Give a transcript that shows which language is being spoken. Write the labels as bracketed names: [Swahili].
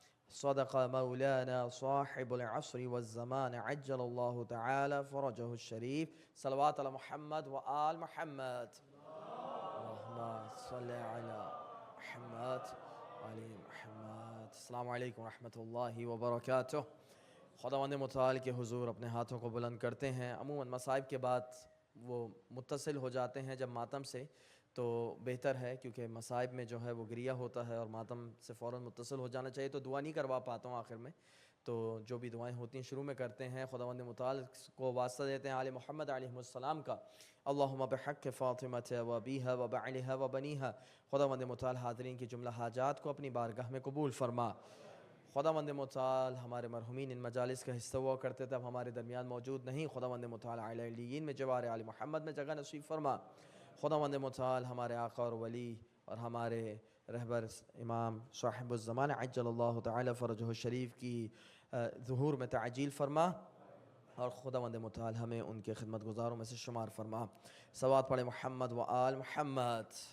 [Arabic] صدق مولانا صاحب العصر والزمان عجل الله تعالى فرجه الشريف. صلوات على محمد وآل محمد. اللهم صل على محمد وآل محمد. السلام علیکم ورحمۃ اللہ وبرکاتہ. [Urdu] خداوند متعال کے حضور اپنے ہاتھوں کو بلند کرتے ہیں. عموماً مصائب کے بعد وہ متصل ہو جاتے ہیں جب ماتم سے، تو بہتر ہے، کیونکہ مصائب میں جو ہے وہ گریہ ہوتا ہے اور ماتم سے فوراً متصل ہو جانا چاہیے. تو دعا نہیں کروا پاتا ہوں آخر میں، تو جو بھی دعائیں ہوتی ہیں شروع میں کرتے ہیں. خداوند متعال کو واسطہ دیتے ہیں آل محمد علیہ السلام کا. [Arabic] اللہم بحق فاطمہ و ابیہا و بعلہا و بنیہا. [Urdu] خداوند متعال حاضرین کی جملہ حاجات کو اپنی بارگاہ میں قبول فرما. خداوند متعال ہمارے مرحومین ان مجالس کا حصہ ہوا کرتے تھے، اب ہمارے درمیان موجود نہیں. خداوند متعال اعلی علیین میں جوار آل محمد میں جگہ نصیب فرما. خداوند متعال ہمارے آقا اور ولی اور ہمارے رہبر امام صاحب الزمان عجل اللہ تعالی فرجہ الشریف کی ظہور میں تعجیل فرما، اور خداوند متعال ہمیں ان کے خدمت گزاروں میں سے شمار فرما. صلوات پڑھے محمد و آل محمد.